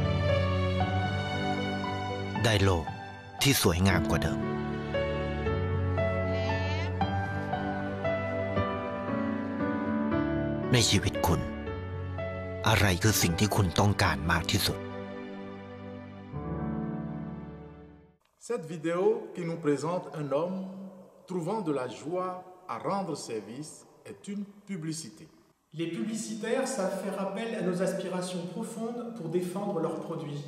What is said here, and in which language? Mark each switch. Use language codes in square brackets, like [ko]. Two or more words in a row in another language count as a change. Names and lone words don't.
[th] ได้โลกที่สวยงามกว่าเดิมในชีวิตคุณอะไรคือสิ่งที่คุณต้องการมากที่สุด [fr] Cette vidéo qui nous présente un homme trouvant de la joie à rendre service est une publicité. Les publicitaires savent faire appel à nos aspirations profondes pour défendre leurs produits.